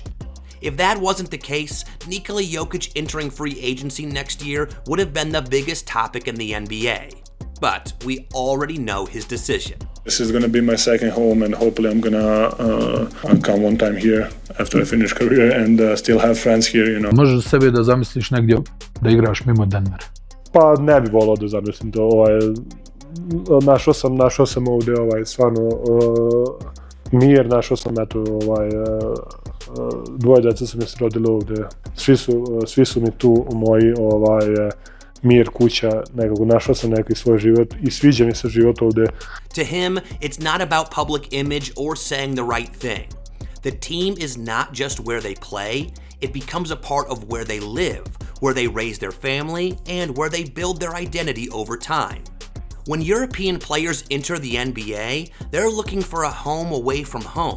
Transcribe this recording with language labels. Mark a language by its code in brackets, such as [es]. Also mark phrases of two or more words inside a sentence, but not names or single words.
[en] If that wasn't the case, Nikola Jokic entering free agency next year would have been the biggest topic in the NBA. But we already know his decision. This is going to be my second home, and hopefully I'm going to come one time here after I finish career and still have friends here, you know. [sr] Možeš sebi da zamisliš negdje da igraš mimo Denvera? Pa ne bi volao da zamislim to, našao sam ovdje stvarno mir, našao sam dvoje djeca su mi se rodili ovdje, svi su mi tu moji mir, kuća, nekako našao sam neki svoj život i sviđa mi se život ovdje. [en] To him, it's not about public image or saying the right thing. The team is not just where they play, it becomes a part of where they live, where they raise their family, and where they build their identity over time. When European players enter the NBA, they're looking for a home away from home.